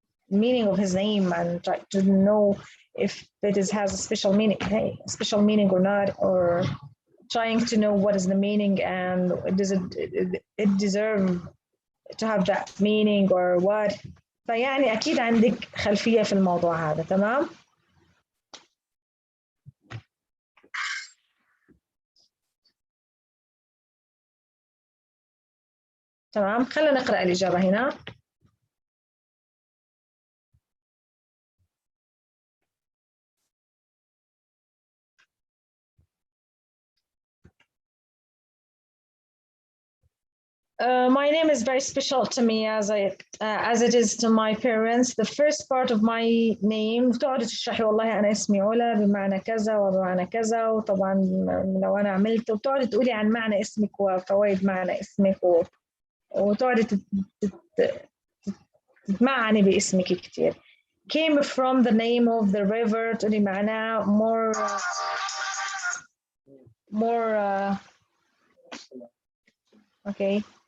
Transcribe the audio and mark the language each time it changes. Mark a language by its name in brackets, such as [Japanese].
[English] meaning of his name and try to know if it has a special meaning or not, or trying to know what is the meaning and does it deserve to have that meaning or what. [Arabic] فيعني أكيد عندك خلفية في الموضوع هذا. تمام. تمام. خلينا نقرأ الإجابة هنا. [English] My name is very special to me as it is to my parents. The first part of my name [Arabic] تقعد تشرحي والله أنا اسمي علا بمعنى كذا وبمعنى كذا، وطبعا لو أنا عملت وتقعد تقولي عن معنى اسمك وفوائد معنى اسمك وتقعد تتمعني باسمك كتير. [English] Came from the name of the river [Arabic] تقولي معناه [English] more okay.